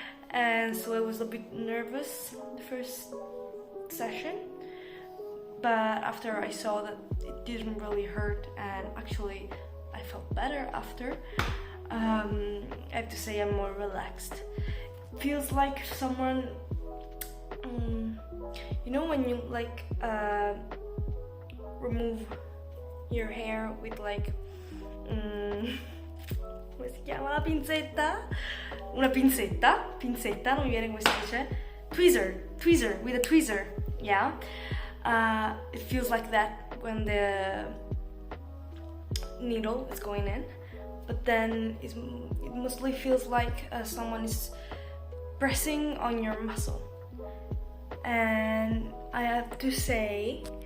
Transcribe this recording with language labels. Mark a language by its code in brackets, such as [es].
[en] And so I was a bit nervous the first session, but after I saw that it didn't really hurt and actually I felt better after, I have to say I'm more relaxed. It feels like someone, you know when you like remove your hair with like [it] come si chiama la pinzetta? Una pinzetta, non mi viene come si dice. [en] Tweezer, with a tweezer, yeah. It feels like that when the needle is going in, but then it mostly feels like someone is pressing on your muscle. And I have to say